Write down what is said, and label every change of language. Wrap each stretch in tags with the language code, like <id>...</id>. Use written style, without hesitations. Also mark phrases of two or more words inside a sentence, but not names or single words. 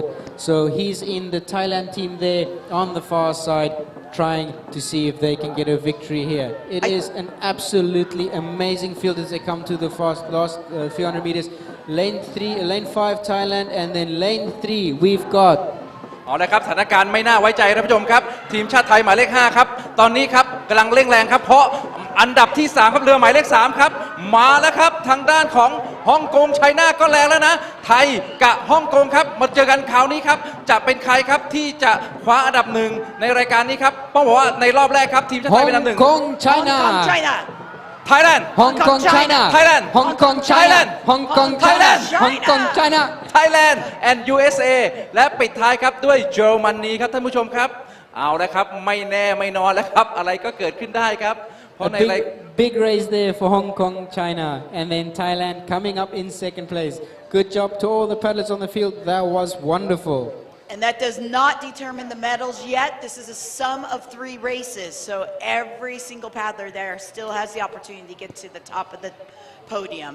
<en>So he's in the Thailand team there on the far side, trying to see if they can get a victory here. It is an absolutely amazing field as they come to the last few hundred meters. Lane 5 Thailand, and then lane 3 we've got</en> <th>เอาละครับสถานการณ์ไม่น่าไว้ใจท่านผู้ชมครับทีมชาติไทยหมายเลข5ครับตอนนี้ครับกำลังเร่งแรงครับเพราะอันดับที่3ครับเรือหมายเลข3ครับมาแล้วครับทางด้านของฮ่องกงไชน่าก็แรงแล้วนะไทยกับฮ่องกงครับมาเจอกันคราวนี้ครับจะเป็นใครครับที่จะคว้าอันดับ1ในรายการนี้ครับต้องบอกว่าในรอบแรกครับทีมชาติไทยเป็นอันดับ1 Hong Kong China Thailand Hong Kong China Thailand Hong Kong China Hong Kong China Hong Kong China Thailand and USA และปิดท้ายครับด้วยเยอรมนีครับท่านผู้ชมครับเอาละครับไม่แน่ไม่นอนแล้วครับอะไรก็เกิดขึ้นได้ครับเพราะใน</th> <en>big race there for Hong Kong China and then Thailand coming up in second place. Good job to all the paddlers on the field. That was wonderful. And that does not determine the medals yet. This is a sum of 3 races. So every single paddler there still has the opportunity to get to the top of the podium.</en>